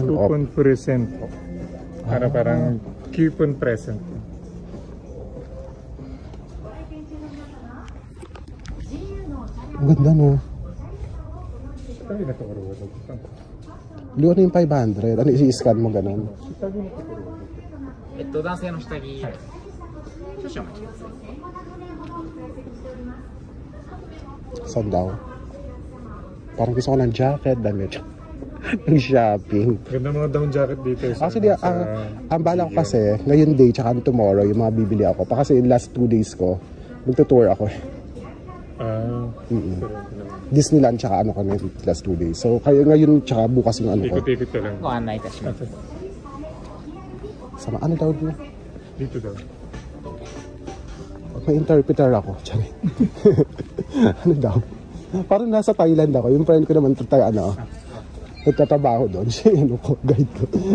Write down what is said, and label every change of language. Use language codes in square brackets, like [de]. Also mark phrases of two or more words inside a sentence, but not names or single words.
[en] Coupon present [tl] po. Parang [en] coupon present. [tl] Ang ganda no. Sabi na ito karuwa. Ano yung 500? Ano i-scan mo ganun? [ja] 男性の下着少々お待ちください。 [tl] Saan daw? Parang gusto ko ng jacket, damit. Ng shopping. Ganda mga [en] down jacket [tl] dito. Actually, ang bala ko kasi, ngayon day, tsaka tomorrow, yung mga bibili ako. Pa kasi [en] last 2 days [tl] ko, magtutour ako. Disneyland, tsaka ano ko na [en] last 2 days. [tl] So, kaya ngayon, tsaka bukas yung ano ko. Ikot-ikot ka lang. [ja] ご案内いたします。 [tl] Sama, ano daw dito? Dito daw. May interpreter ako. Tsari. Ano daw? Parang nasa Thailand ako. Yung friend ko naman, nagtatrabaho doon. Siya yung guide ko.